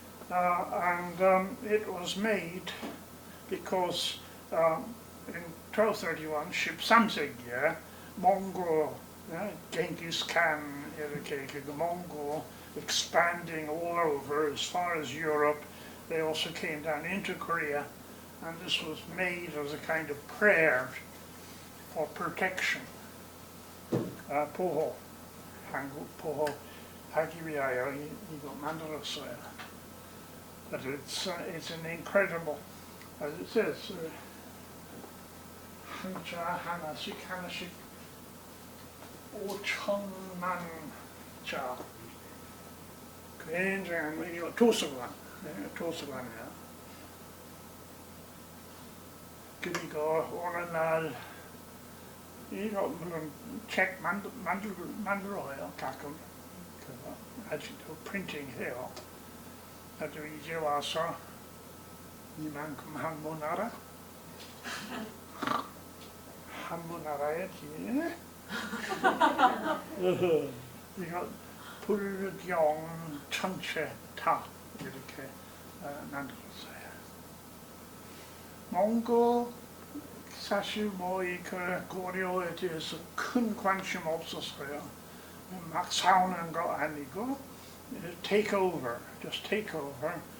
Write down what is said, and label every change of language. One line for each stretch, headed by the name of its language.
English: And it was made because in 1231
Korean: 13세기에 몽골,
English: Genghis Khan 이렇게 그 몽골 expanding all over as far as Europe. They also came down into Korea, and this was made as a kind of prayer for protection.
Korean: 보호, 한국 보호 하기 위하여 이거 만들었어요.
English: But it's an incredible, as it says,
Korean: 한자 하나씩 5천만 자. 굉장한 이거 도서관이야. 그리고 오늘날 이거 물론 책 만들어요 가끔. 그거 아직도 프린팅해요. 나도 이제 와서 이만큼 한문 알아? 한문 알아야지. 이거 불경 전체 다 이렇게 만들었어요. 몽골 사실 이 고려에 대해서 큰 관심 없었어요. 막 싸우는 거 아니고
English: take over, just take over.